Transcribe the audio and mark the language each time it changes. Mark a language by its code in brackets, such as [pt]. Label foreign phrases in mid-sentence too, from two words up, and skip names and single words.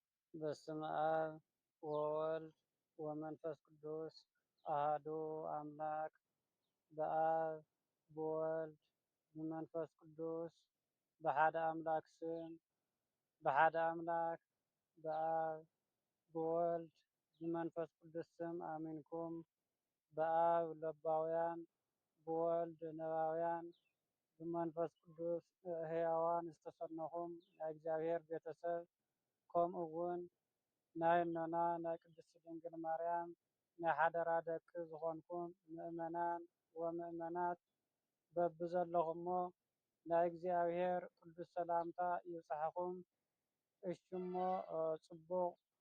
[gez] በስመ አብ ወወልድ ወመንፈስ ቅዱስ አሐዱ አምላክ በአብ በወልድ በመንፈስ ቅዱስ በሐደ አምላክ ስም በሐደ አምላክ በአብ በወልድ በመንፈስ ቅዱስ ስም አሜንኩም። በአብ ለባውያን በወልድ ነባውያን በመንፈስ ቅዱስ ሕያዋን [ti] ዝተሰነኹም ናይ እግዚአብሔር ቤተሰብ ከምኡ እውን ናይ እኖና ናይ ቅድስቲ ድንግል ማርያም ናይ ሓደራ ደቂ ዝኾንኩም [gez] ምእመናን ወምእመናት [ti] በቢዘለኹሞ ናይ እግዚአብሔር ቅዱስ ሰላምታ ይብፅሐኩም። እሺ እሞ ፅቡቕ